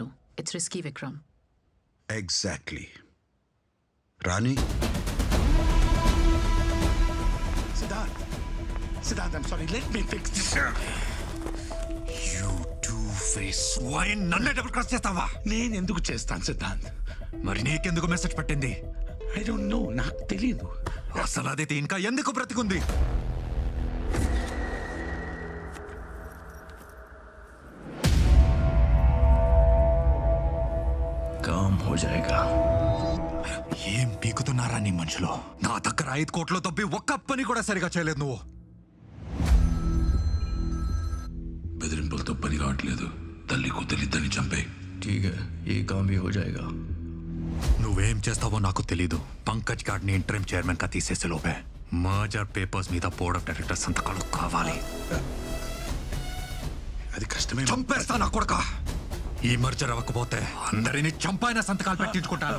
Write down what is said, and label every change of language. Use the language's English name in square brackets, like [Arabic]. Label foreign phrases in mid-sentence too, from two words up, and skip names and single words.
[English] It's risky Vikram. ఎగ్జాక్ట్లీ. రాణి, Siddharth, I'm sorry. Let me fix this. You two-face swine. [Telugu] నన్నే [English] double cross [Telugu] చేస్తావా? నేను ఎందుకు చేస్తాను సిద్ధాంత్? మరి నీకెందుకు మెసేజ్ పెట్టింది? [English] I don't know, [Telugu] నాకు తెలియదు. అసలు అదితి ఇంకా ఎందుకు బ్రతికుంది? [Hindi] काम हो जाएगा. [Telugu] ఏం పీకుతున్నారా నీ మనుషులు? నా దగ్గర 5 కోట్లు తప్పి ఒక్క పని కూడా సరిగా చేయలేదు నువ్వు. బెదిరింపులతో పని కావట్లేదు. తల్లి కూతురిద్దరిని చంపే. [Hindi] ठीक है, ఈ काम भी हो जाएगा. [Telugu] నువ్వేం చేస్తావో నాకు తెలీదు. పంకజ్ గార్డ్ని [English] interim chairman [Telugu] గా తీసేసే లోపే [English] merger papers [Telugu] మీద [English] board of director [Telugu] సంతకాలు కావాలి. అది కష్టమే. చంపేస్తా నా కొడుకా. ఈ మర్జర్ అవ్వకపోతే అందరినీ చంపైన సంతకాలు పెట్టించుకుంటాను.